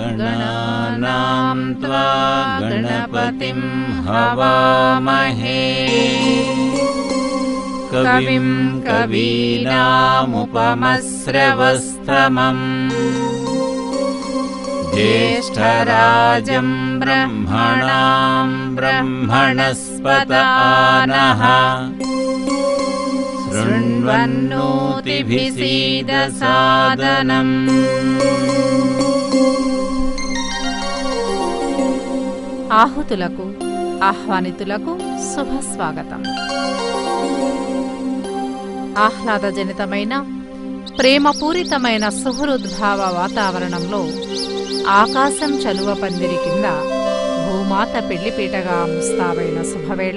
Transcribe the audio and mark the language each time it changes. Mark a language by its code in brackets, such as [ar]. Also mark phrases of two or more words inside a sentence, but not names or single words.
[sa] गणानां त्वा गणपतिं हवामहे कविं कवीनामुपमश्रवस्तमम् ज्येष्ठराजं ब्रह्मणां ब्रह्मणस्पत आनः शृण्वन्नोतिभिसीदसादनम्। [te] ఆహుతులకు ఆహ్వానితులకు శుభస్వాగతం. ఆహ్లాదజనితమైన ప్రేమపూరితమైన సుహృద్భావ వాతావరణంలో ఆకాశం చలువ పందిరి కింద భూమాత పెళ్లిపీటగా ముస్తాబైన శుభవేళ.